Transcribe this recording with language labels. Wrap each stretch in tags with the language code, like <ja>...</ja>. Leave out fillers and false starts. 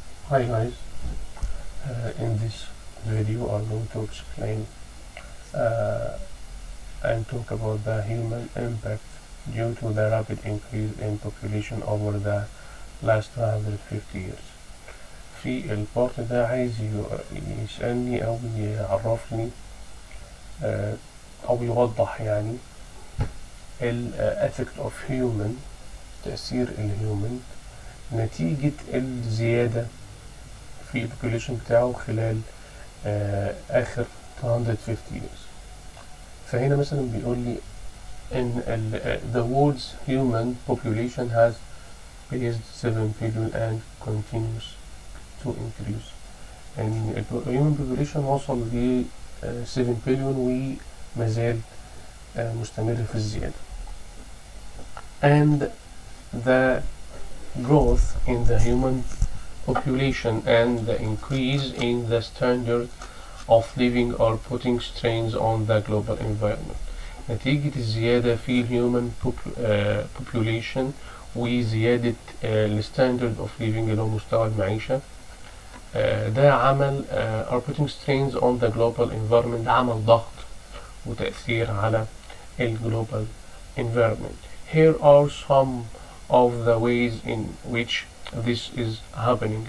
<en>Hi guys, in this video I'm going to explain uh, and talk about the human impact due to the rapid increase in population over the last 150 years.</en> <ar>في البارت ده عايز يسألني أو يعرفني أو يوضح يعني ال</ar> <en>effect of human</en> <ar>تأثير الهيومن نتيجة الزيادة في البوبوليشن بتاعه خلال آخر 250 years. فهنا مثلا بيقول لي إن</ar> <en>the world's human population has reached 7 billion and continues to increase.</en> <ar>يعني</ar> <en>human population</en> <ar>وصل ل 7 billion ومازال مستمر في الزيادة.</ar> <en>And the growth in the human population and the increase in the standard of living are putting strains on the global environment.</en> <ar>نتيجة الزيادة في الهيومن population وزيادة الستاندرد of living اللي هو مستوى المعيشة ده عمل</ar> <en>are putting strains on the global environment.</en> <ar>ده عمل ضغط وتأثير على الجلوبال environment.</ar> <en>Here are some of the ways in which this is happening.</en>